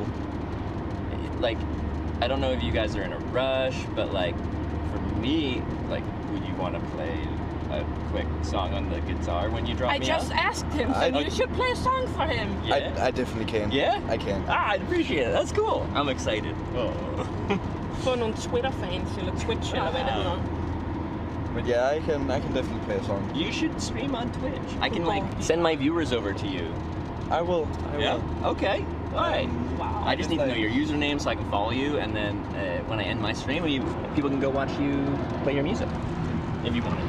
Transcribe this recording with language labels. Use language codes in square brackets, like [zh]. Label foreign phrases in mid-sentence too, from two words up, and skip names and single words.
[en] Like, I don't know if you guys are in a rush, but like, for me, like, would you want to play a quick song on the guitar when you drop me I just asked him, so you should play a song for him. Yeah. I definitely can. Yeah? I can. I appreciate it. That's cool. I'm excited. Oh. [da] Få nogle Twitter-fans, eller Twitch, eller hvad det hedder. [en] But yeah, I can definitely play a song. You should stream on Twitch. I can like send my viewers over to you. I will. Okay. All right. Wow. I just need to know your username so I can follow you, and then when I end my stream, people can go watch you play your music if you want it.